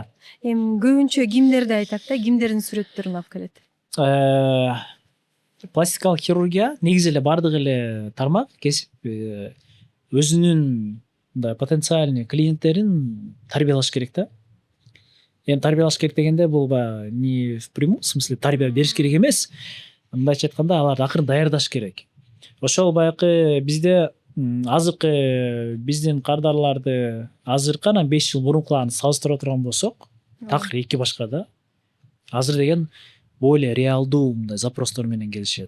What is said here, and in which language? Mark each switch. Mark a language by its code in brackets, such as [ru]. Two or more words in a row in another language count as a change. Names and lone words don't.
[ky] Эми көбүнчө кимдерди айтат да, кимдердин сүрөттөрүн алып келет? Пластикалык хирургия негизи эле бардык эле тармак кесип өзүнүн мындай потенциальный клиенттерин тарбиялаш керек да. Эми тарбиялаш керек дегенде бул [ru] не в прямом смысле [ky] тарбия бериш керек эмес. Мындайча айтканда аларды акырын даярдаш керек. Ошол баягы бизде азыркы биздин кардарларды азыркы анан 5 жыл мурункуларын салыштыра турган болсок, такыр эки башка да. Азыр деген более реалдуу мындай запростор менен келишет.